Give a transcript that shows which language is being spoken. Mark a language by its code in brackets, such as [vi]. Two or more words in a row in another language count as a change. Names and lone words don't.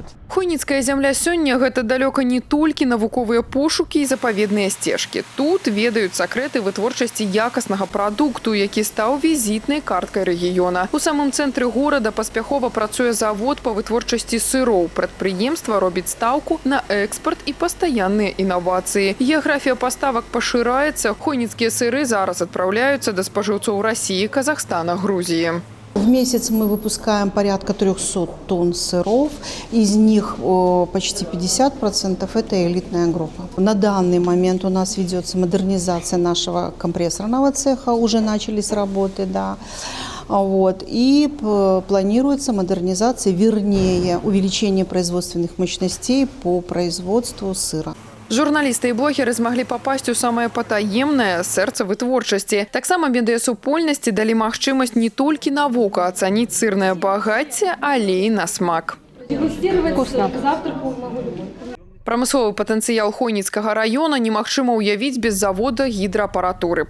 [be] Хойніцкая земля сёння – гэта далёка не толькі навуковыя пошукі і запаведныя сцежкі. Тут ведаюць сакрэты вытворчасці якаснага прадукту, які стаў візітнай карткай рэгіёна. У самым цэнтры горада паспяхова працуе завод па вытворчасці сыроў. Прадпрыемства робіць стаўку на экспарт і пастаянныя інавацыі. Геаграфія паставак пашыраецца. Хойніцкія сыры зараз адпраўляюцца да спажыўцоў Расіі, Казахстана, Грузіі. [ru] В месяц мы выпускаем порядка 300 тонн сыров, из них почти 50% это элитная группа. На данный момент у нас ведется модернизация нашего компрессорного цеха, уже начались работы, да. Вот. И планируется модернизация, вернее, увеличение производственных мощностей по производству сыра. [be] Журналісты і блогеры змаглі папасць у самае патаемнае сэрца вытворчасці. Таксама медыасупольнасці далі магчымасць не толькі на вока ацаніць сырнае багацце, але і на смак. [ru] Вкусно. [be] Прамысловы патэнцыял Хойніцкага раёна немагчыма ўявіць без завода гідраапаратуры.